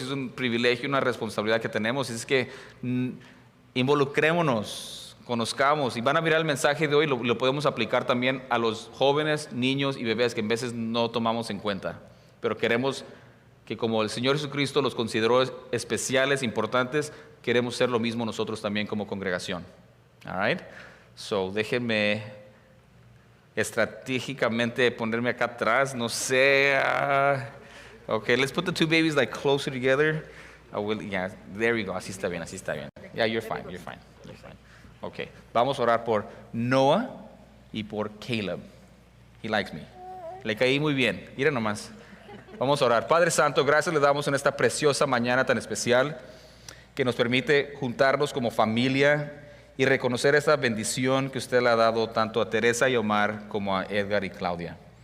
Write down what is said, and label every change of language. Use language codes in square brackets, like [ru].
[es] Y es un privilegio, una responsabilidad que tenemos. Y es que involucrémonos, conozcamos, y van a mirar el mensaje de hoy, lo podemos aplicar también a los jóvenes, niños y bebés que en veces no tomamos en cuenta, pero queremos que como el Señor Jesucristo los consideró especiales, importantes, queremos ser lo mismo nosotros también como congregación. [en] All right? [es] Déjenme estratégicamente ponerme acá atrás, no sé. [en] Okay, let's put the two babies like closer together. Yeah, there we go, [es] así está bien. [en] Yeah, you're fine. Ok, [es] vamos a orar por Noah y por Caleb. [en] He likes me. [es] Le caí muy bien. Mira nomás. Vamos a orar. Padre Santo, gracias le damos en esta preciosa mañana tan especial que nos permite juntarnos como familia y reconocer esa bendición que usted le ha dado tanto a Teresa y Omar como a Edgar y Claudia.